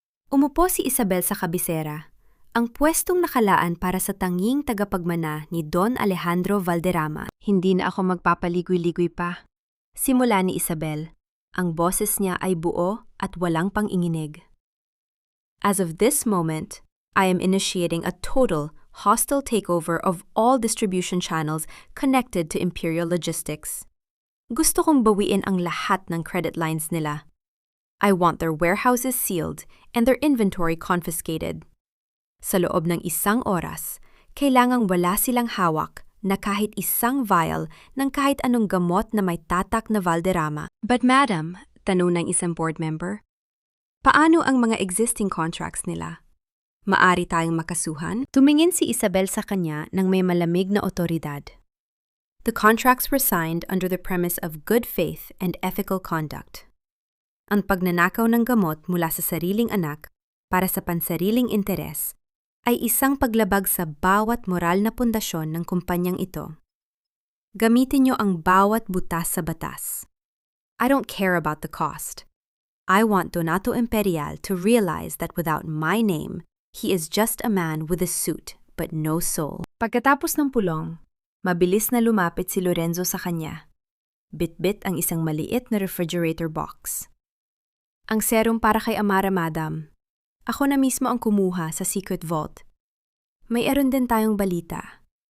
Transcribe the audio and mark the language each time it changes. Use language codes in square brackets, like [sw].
[tl] Umupo si Isabel sa kabisera, ang pwestong nakalaan para sa tanging tagapagmana ni Don Alejandro Valderrama. "Hindi na ako magpapaligoy-ligoy pa," simula ni Isabel. Ang boses niya ay buo at walang pang-inginig. [en] "As of this moment, I am initiating a total, hostile takeover of all distribution channels connected to Imperial Logistics. [tl] Gusto kong bawiin ang lahat ng credit lines nila. [en] I want their warehouses sealed and their inventory confiscated. [tl] Sa loob ng 1 oras, kailangang wala silang hawak na kahit isang vial ng kahit anong gamot na may tatak na Valderrama. But madam, tanong ng isang board member, paano ang mga existing contracts nila? Maari tayong makasuhan? Tumingin si Isabel sa kanya ng may malamig na otoridad. [en] The contracts were signed under the premise of good faith and ethical conduct. [tl] Ang pagnanakaw ng gamot mula sa sariling anak para sa pansariling interes ay isang paglabag sa bawat moral na pundasyon ng kumpanyang ito. Gamitin niyo ang bawat butas sa batas. [en] I don't care about the cost. I want Donato Imperial to realize that without my name, he is just a man with a suit but no soul. [tl] Pagkatapos ng pulong, mabilis na lumapit si Lorenzo sa kanya. Bit-bit ang isang maliit na refrigerator box. Ang serum para kay Amara, madam. Ako na mismo ang kumuha sa secret vault. May eron din tayong balita.